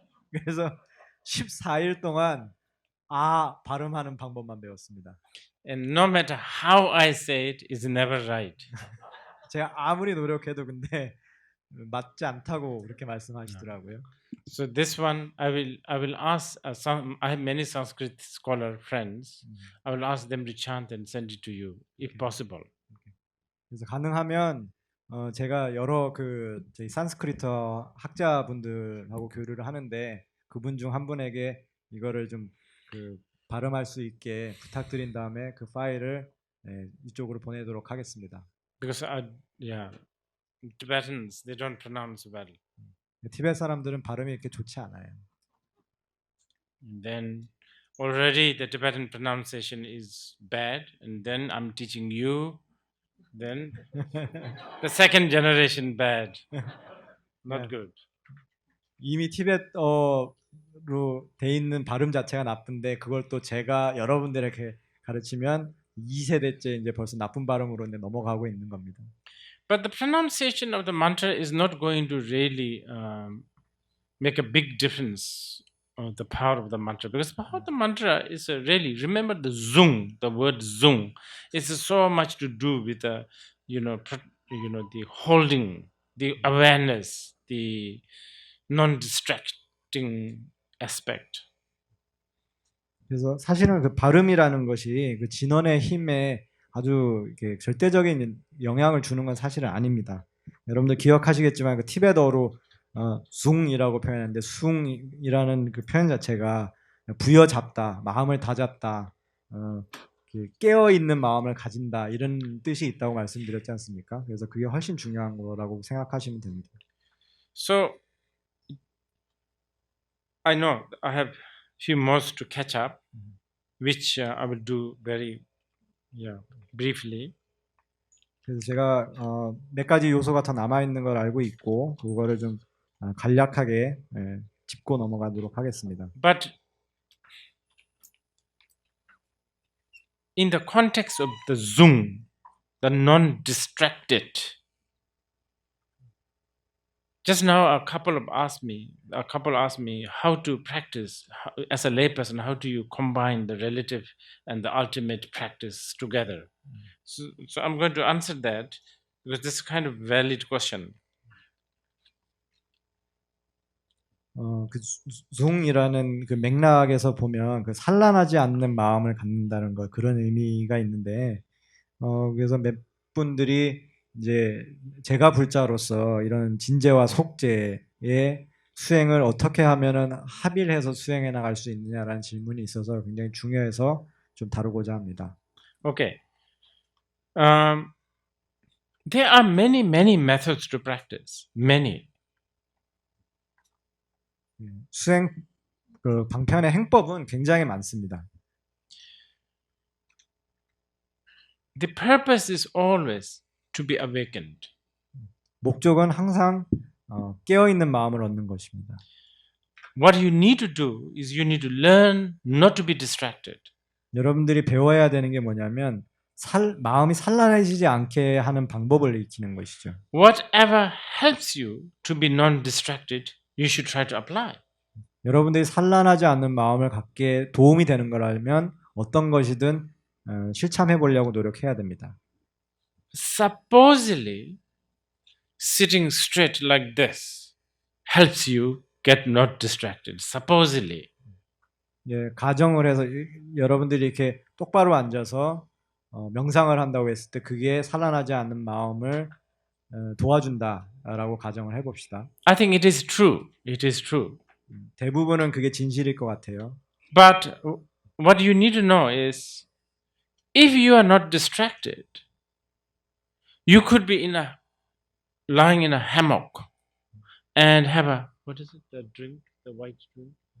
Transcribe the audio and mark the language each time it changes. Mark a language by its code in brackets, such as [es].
[ko] 그래서 14일 동안 아 발음하는 방법만 배웠습니다. [en] And no matter how I say it, is never right. [ko] 제가 아무리 노력해도 근데 맞지 않다고 그렇게 말씀하시더라고요. [en] So this one, I will ask I have many Sanskrit scholar friends. I will ask them to chant and send it to you, if possible. [ko] 그래서 가능하면 제가 여러 저희 산스크리트 학자분들하고 교류를 하는데 그분 중 한 분에게 이거를 좀 발음할 수 있게 부탁드린 다음에 그 파일을 이쪽으로 보내도록 하겠습니다. [en] Because Tibetans, they don't pronounce well. [ko] 티베트 사람들은 발음이 이렇게 좋지 않아요. [en] Then already the Tibetan pronunciation is bad, and then I'm teaching you. Then the second generation bad, not good. [ko] 이미 티베트어로 돼 있는 발음 자체가 나쁜데 그걸 또 제가 여러분들에게 가르치면 2세대째 이제 벌써 나쁜 발음으로 이제 넘어가고 있는 겁니다. [en] But the pronunciation of the mantra is not going to really make a big difference on the power of the mantra, because the power of the mantra is really, remember the zung, the word zung, is so much to do with the the holding, the awareness, the non-distracting aspect. [ko] 그래서 사실은 그 발음이라는 것이 그 진원의 힘에 아주 이렇게 절대적인 영향을 주는 건 사실은 아닙니다. 여러분들 기억하시겠지만 그 티베트어로 숭이라고 표현하는데 숭이라는 그 표현 자체가 부여잡다, 마음을 다잡다, 깨어 있는 마음을 가진다 이런 뜻이 있다고 말씀드렸지 않습니까? 그래서 그게 훨씬 중요한 거라고 생각하시면 됩니다. [en] So I know I have few more to catch up, which I will do very briefly. [ko] 그래서 제가 몇 가지 요소가 더 남아 있는 걸 알고 있고 그거를 좀 간략하게 짚고 넘어가도록 하겠습니다. [en] But in the context of the zung, the non-distracted, just now a couple asked me how to practice as a layperson. How do you combine the relative and the ultimate practice together? So I'm going to answer that because this is kind of valid question. [ko] 그 숭이라는 그 맥락에서 보면 그 산란하지 않는 마음을 갖는다는 것 그런 의미가 있는데 그래서 몇 분들이 이제 제가 불자로서 이런 진제와 속제의 수행을 어떻게 하면은 합의를 해서 수행해 나갈 수 있느냐라는 질문이 있어서 굉장히 중요해서 좀 다루고자 합니다. [en] Okay. There are many methods to practice. Many. [ko] 수행 그 방편의 행법은 굉장히 많습니다. [en] The purpose is always to be awakened. [ko] 목적은 항상 깨어 있는 마음을 얻는 것입니다. [en] What you need to do is you need to learn not to be distracted. [ko] 여러분들이 배워야 되는 게 뭐냐면 마음이 산란해지지 않게 하는 방법을 익히는 것이죠. [en] Whatever helps you to be non-distracted, you should try to apply. [ko] 여러분들이 산란하지 않는 마음을 갖게 도움이 되는 거라면 어떤 것이든 실천해 보려고 노력해야 됩니다. [en] Supposedly, sitting straight like this helps you get not distracted. Supposedly. [ko] 예, 가정을 해서 여러분들이 이렇게 똑바로 앉아서 명상을 한다고 했을 때 그게 산란하지 않는 마음을 도와준다라고 가정을 해봅시다. [en] I think it is true. It is true. [ko] 대부분은 그게 진실일 것 같아요. [en] But what you need to know is if you are not distracted, you could be lying in a hammock and have a, what is it, the drink, the white drink?